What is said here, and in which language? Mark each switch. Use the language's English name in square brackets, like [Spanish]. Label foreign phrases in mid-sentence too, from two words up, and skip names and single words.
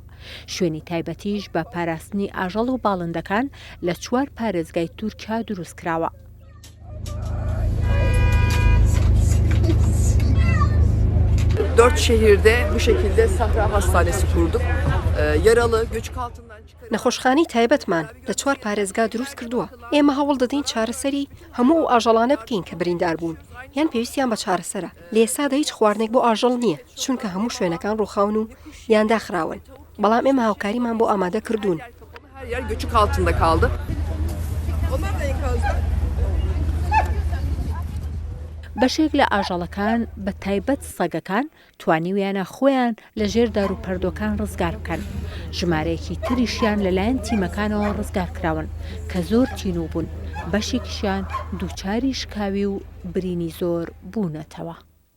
[Central Kurdish] شوێنی تایبەتیش بە پاراستنی ئاژەڵ و باڵندەکان لە 4 پارێزگای تورکیا دروستکراوە. [Turkish] 4 şehirde bu şekilde Sahra Hastanesi kurduk. Yaralı, göçük altından çıkarıp... [Central Kurdish] نەخۆشخانەی تایبەتمان لە 4 پارێزگا دروست کردووە. ئێمە هەوڵ دەدەین چارەسەری هەموو ئاژەڵانە بکەین کە بریندار بوون یان پێویستیان بە چارەسەرە. لە ئێستادا هیچ خواردنێک بۆ ئاژەڵ نییە چونکە هەموو شوێنەکان ڕووخاون و یان داخراون. بەڵام ئێمە هاوکاریمان بۆ ئامادە کردوون. [Turkish] Her yer göçük altında kaldı. Onlar da enkazda. [Central Kurdish] بەشێک لە ئاژەڵەکان بە تایبەت سەگەکان توانیویانە خۆیان لە ژێر داروپەردۆکان ڕزگار بکەن. ژمارەیەکی تریشیان لەلایەن تیمەکانەوە ڕزگار کراون کە زۆر تینوو بوون. بەشێکیشیان دووچاری شکاوی و برینی زۆر بوونەتەوە.